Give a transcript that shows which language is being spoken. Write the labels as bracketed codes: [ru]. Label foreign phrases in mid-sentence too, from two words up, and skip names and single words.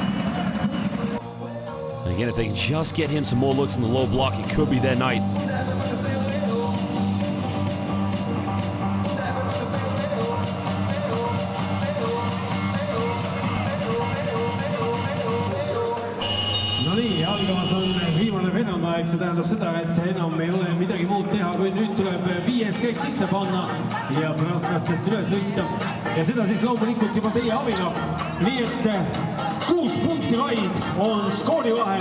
[en] And again, if they can just get him some more looks in the low block, it could be their night. [et] No nii, algamas on viimane verandaeg, see tähendab seda, et enam ei ole midagi muud teha, kui nüüd tuleb viies käik sisse panna ja prastastest üle sõita. Ja seda siis loomulikult juba teie abiga. Nii et 6 punkti vaid on skoorivahe.